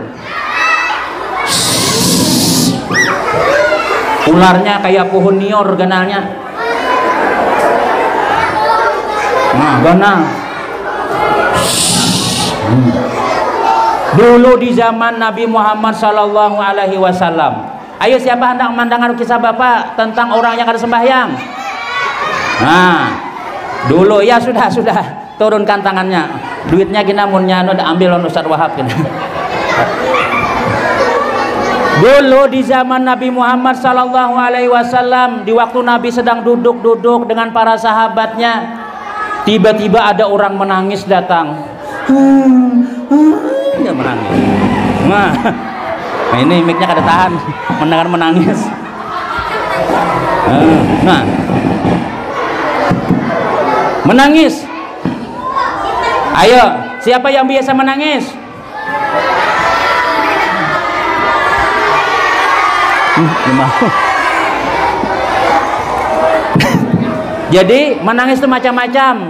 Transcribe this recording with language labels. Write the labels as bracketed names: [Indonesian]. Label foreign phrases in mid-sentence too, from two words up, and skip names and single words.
[Banjar] Ularnya kayak pohon nior ganalnya. Ganal. Dulu di zaman Nabi Muhammad [Arabic] Sallallahu Alaihi Wasallam. [Banjar] Ayo siapa hendak mendengar kisah Bapak tentang orang yang ada sembahyang? Dulu ya sudah turunkan tangannya. Duitnya kita munnya udah ambil on Ustaz Wahab kita. Dulu di zaman Nabi Muhammad [Arabic] Sallallahu Alaihi Wasallam, [Banjar] di waktu Nabi sedang duduk-duduk dengan para sahabatnya, tiba-tiba ada orang menangis datang. menangis. Nah, ini mic-nya kada tahan mendengar menangis. Nah, menangis. Ayo, siapa yang biasa menangis? Jadi menangis itu macam-macam.